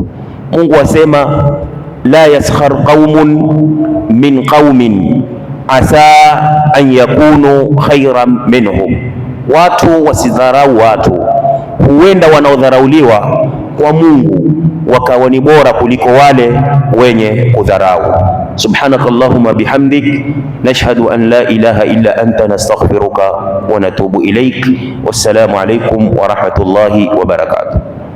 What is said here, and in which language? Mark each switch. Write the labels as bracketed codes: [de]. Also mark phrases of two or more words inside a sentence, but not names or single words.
[sw] Mungu asema [ar] لا يسخر قوم من قوم عسى أن يكونوا خيرا منهم, [sw] watu wasidharau watu, huenda wanaodharauliwa kwa Mungu wakawa ni bora kuliko wale wenye kudharau. [ar] سبحانك اللهم وبحمدك نشهد أن لا إله إلا أنت نستغفرك ونتوب إليك. والسلام عليكم ورحمة الله وبركاته.